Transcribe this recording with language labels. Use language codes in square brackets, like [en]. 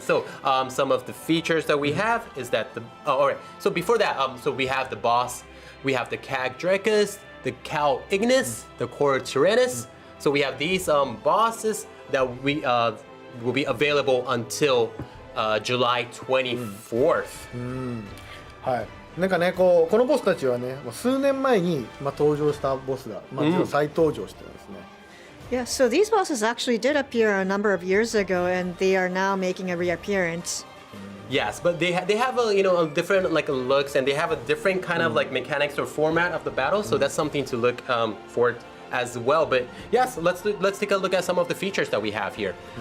[en] So some of the features that we have is that all right. So before that, so we have the boss, we have the Cag Dracus, the Cal Ignis, the Cor Tyrannus. So we have these bosses that we will be available until July 24th. [ja] はい。なんかね、このボスたちはね、もう数年前に登場したボスが実は再登場してるんですね。 [en] Yeah, so these bosses actually did appear a number of years ago, and they are now making a reappearance. Yes, but they have a different looks, and they have a different kind of mechanics or format of the battle. So that's something to look forward as well. But yes, let's take a look at some of the features that we have here.